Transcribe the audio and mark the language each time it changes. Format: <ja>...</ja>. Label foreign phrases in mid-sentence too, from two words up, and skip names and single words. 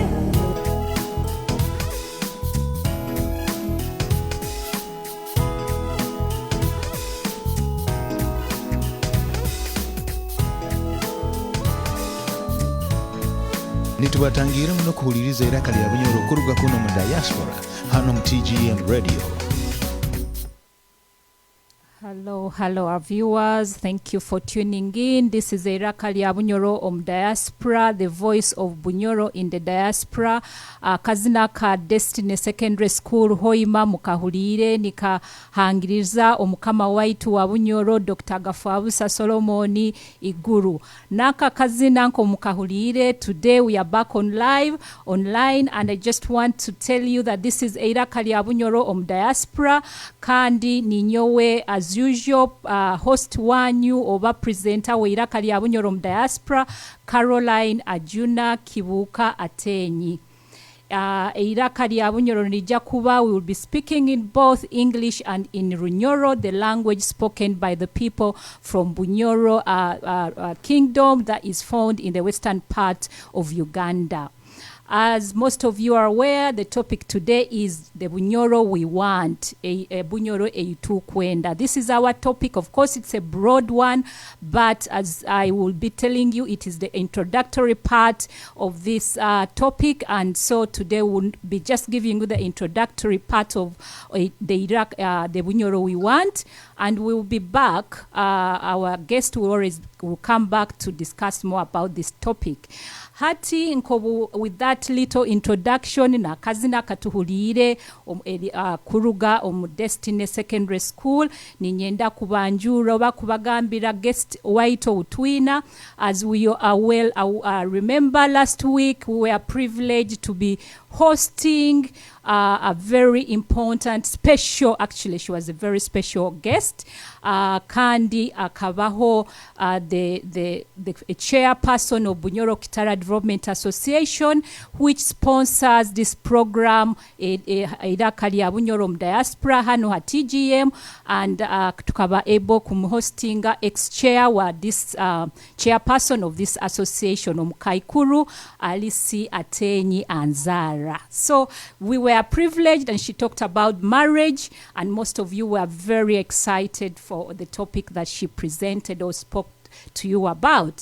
<nyo>Nitubatangira muno kuhuliriza iraka lya Bunyoro kuruga kuno mu Diaspora hano mu TGN Radio.</nyo> <en>Hello our viewers, thank you for tuning in. This is Iraka lya Bunyoro om Diaspora, the voice of Bunyoro in the Diaspora.</en> <nyo>Kazina ka Destiny Secondary School hoima mukahulire nikahangiriza omukama waitu wa Bunyoro Dr. Gafabusa Solomoni Iguru. Naka kazina nko mukahulire.</nyo> <en>Today we are back online, and I just want to tell you that this is Iraka lya Bunyoro om Diaspora,</en> <nyo>kandi ninyowe</nyo> <en>as usual host</en> <nyo>wanyu oba</nyo> <en>presenter we Iraka lya Bunyoro om Diaspora, Caroline Ajuna Kibuka Ateenyi.</en> <nyo>Eiraka lya Bunyoro nijja kuba,</nyo> <en>we will be speaking in both English and in Runyoro, the language spoken by the people from Bunyoro kingdom that is found in the western part of Uganda. As most of you are aware, the topic today is the Bunyoro we want,</en> <nyo>Bunyoro eitukwenda.</nyo> <en>This is our topic. Of course, it's a broad one, but as I will be telling you, it is the introductory part of this topic. And so today we'll be just giving you the introductory part of the Bunyoro we want. And we'll be back. Our guest will come back to discuss more about this topic.</en> <nyo>Hati nkobu,</nyo> <en>with that little introduction</en> <nyo>na kazina katuhulire kuruga Destiny Secondary School ninyenda kubanjura oba kubagambira guest waito utwina.</nyo> <en>As we are well remember last week we were privileged to be hosting a very important special, actually she was a very special guest,</en> <nyo>Kandi Akabaho,</nyo> <en>the chairperson of Bunyoro Kitara Development Association, which sponsors this program, Eiraka lya Bunyoro Diaspora</en> <nyo>hano ha</nyo> <en>TGM, and</en> <nyo>tukaba able kumhostinga</nyo> <en>ex-chair wa this chairperson of this association,</en> <nyo>Omukaikuru Alisi Ateenyi Anzara.</nyo> <en>So we were privileged, and she talked about marriage, and most of you were very excited for the topic that she presented or spoke to you about.</en>